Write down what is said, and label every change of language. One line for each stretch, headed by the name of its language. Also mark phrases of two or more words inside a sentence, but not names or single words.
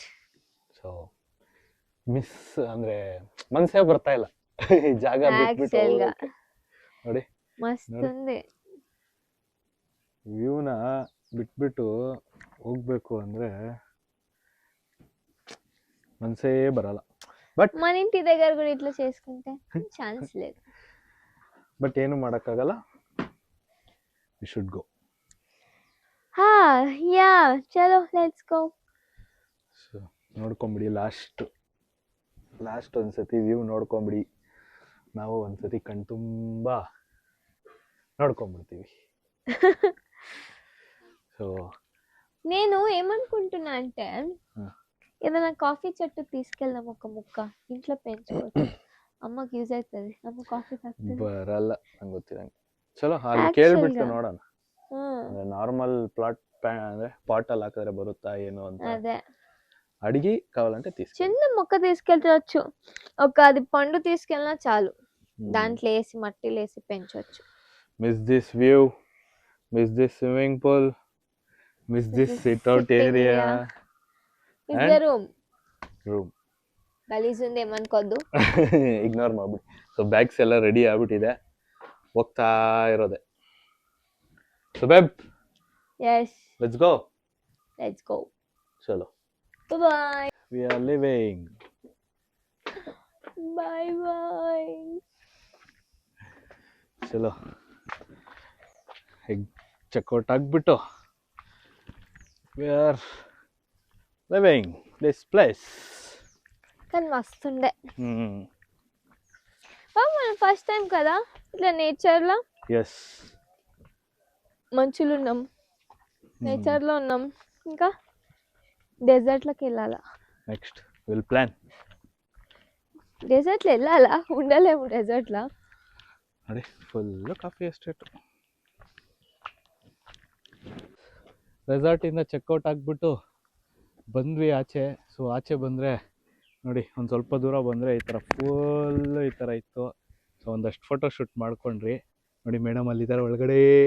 Kannada: ಸೊ ಮಿಸ್ ಅಂದ್ರೆ ಮನ್ಸೇ ಬರ್ತಾ ಇಲ್ಲ ಈ ಜಾಗ ಬಿಟ್ಬಿಟ್ಟು ಹೋಗೋಕೆ. ನೋಡಿ
Telugu: ಮಸ್ತ್ ఉంది.
Kannada: ವ್ಯೂನ ಬಿಟ್ಬಿಟ್ಟು ಹೋಗ್ಬೇಕು ಅಂದ್ರೆ ಮನ್ಸೇ ಬರಲ್ಲ. ಬಟ್
Telugu: మన ఇంటి దగ్గర కూడా ఇట్లా చేసుకుంటే ఛాన్స్ లేదు.
Kannada: ಬಟ್ ಏನು ಮಾಡೋಕ್ಕಾಗಲ್ಲ.
English: we should go.
Kannada: ಹಾ ಯಾ ಚಲೋ
English: let's go.
Kannada: ಸೊ ನೋಡ್ಕೊಂಬಿಡಿ, ಲಾಸ್ಟ್ ಒಂದ್ಸತಿ ವ್ಯೂ ನೋಡ್ಕೊಂಬಿಡಿ. ನಾವು ಒಂದ್ಸತಿ ಕಣ್ತುಂಬ ನೋಡ್ಕೊಂಬಿಡ್ತೀವಿ.
Telugu: సో నేను ఏమనుకుంటున్నా అంటే ఏదైనా కాఫీ చెట్టు తీసుకెళ్దాం, ఒక ముక్క ఇంట్లో పెంచుకోవచ్చు. అమ్మకి యూజ్ అవుతుంది. అమ్మ కాఫీ తాగుతుంది.
Kannada: ಬರಲ್ಲ ನಂಗೆ ಗೊತ್ತಿರಂಗೆ. ಚಲೋ ಅಲ್ಲಿ ಕೇಳ್ಬಿಟ್ಟು ನೋಡೋಣ.
English: normal plot
Kannada: ಅಂದ್ರೆ ಪಾಟ್ ಅಲ್ಲಿ ಹಾಕಿದ್ರೆ ಬರುತ್ತಾ ಏನು ಅಂತ.
Telugu: అదే అడిగి కావాలంటే తీసుకెళ్ళి చిన్న మొక్క తీసుకెళ్ళచ్చు. ఒక అది పండు తీసుకెళ్ళినా చాలు, దాంట్లో వేసి మట్టిలో వేసి పెంచవచ్చు.
English: miss this view, miss this swimming pool, miss this sit out area. is the room ರೂಮ್
Telugu: ಗಲೀಜ್ ఉంది ಏಮನ್ಕೋದು.
Kannada: ಇಗ್ನೋರ್ ಮಾಡ್ಬಿಡಿ. ಸೊ ಬ್ಯಾಗ್ಸ್ ಎಲ್ಲ ರೆಡಿ ಆಗ್ಬಿಟ್ಟಿದೆ, ಹೋಗ್ತಾ ಇರೋದೆ.
English: so babe, yes let's go. let's go. ಚಲೋ, bye bye. we are leaving. bye bye.
Kannada: ಚಲೋ, ಈಗ ಚೆಕ್ಔಟ್ ಆಗ್ಬಿಟ್ಟು
English: we are leaving this place.
Telugu: కానీ మస్తుండే. మనం
English: first time
Telugu: కదా ఇట్లా నేచర్లో ఎస్, మంచులు ఉన్నాం, నేచర్లో ఉన్నాం. ఇంకా డెజర్ట్లోకి వెళ్ళాలా.
English: next will plan.
Telugu: డెజర్ట్లో వెళ్ళాలా, ఉండలేము డెజర్ట్లో.
Kannada: ನೋಡಿ
English: full coffee estate.
Kannada: ರೆಸಾರ್ಟಿಂದ ಚೆಕ್ಔಟ್ ಆಗಿಬಿಟ್ಟು ಬಂದ್ವಿ ಆಚೆ. ಸೊ ಆಚೆ ಬಂದರೆ ನೋಡಿ, ಒಂದು ಸ್ವಲ್ಪ ದೂರ ಬಂದರೆ ಈ ಥರ ಫುಲ್ ಈ ಥರ ಇತ್ತು. ಸೊ ಒಂದಷ್ಟು
English: photo shoot
Kannada: ಮಾಡ್ಕೊಂಡ್ರಿ. ನೋಡಿ ಮೇಡಮ್ ಅಲ್ಲಿದ್ದಾರೆ ಒಳಗಡೆ.